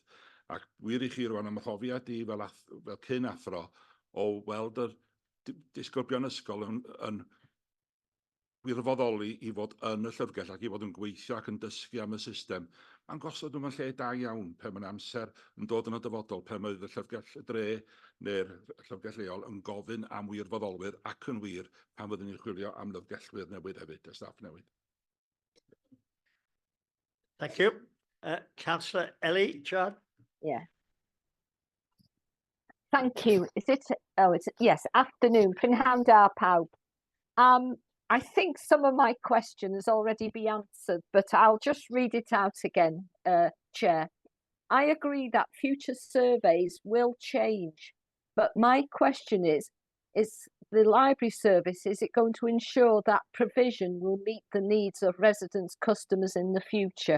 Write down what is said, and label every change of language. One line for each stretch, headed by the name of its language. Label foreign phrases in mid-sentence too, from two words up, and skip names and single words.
Welsh: Ac wir I chi rwan am mhrofiad I fel cyn athro o weld yr disgyblion ysgol yn wirfoddoli I fod yn y llyfrgell ac I fod yn gweithio ac yn dysgu am y system. Mae'n gosod nhw'n lle da iawn pe mae'n amser yn dod yn y dyfodol pe mae y llyfrgell y dre neu'r llyfrgell leol yn gofyn am wirfoddolwyr ac yn wir pan fyddwn ni'n chwilio am lyfrgellwyr newydd hefyd, y staff newydd.
English: Thank you. Councillor Ellie, John? Yeah. Thank you. Is it? Oh, it's yes. Afternoon.
Welsh: Prynhawn da pawb.
English: I think some of my questions already be answered, but I'll just read it out again, Chair. I agree that future surveys will change, but my question is the library service, is it going to ensure that provision will meet the needs of residents, customers in the future?